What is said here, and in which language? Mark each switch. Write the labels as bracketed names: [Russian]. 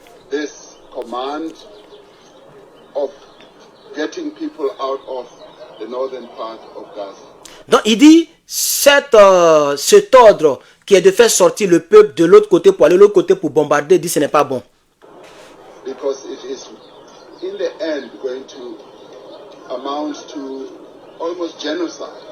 [English] This command of getting people out of the northern part of Gaza. [French] Donc il dit cet ordre qui est de faire sortir le peuple de l'autre côté pour aller de l'autre côté pour bombarder, dit ce n'est pas bon. [English] Because it is in the end going to amount to almost genocide.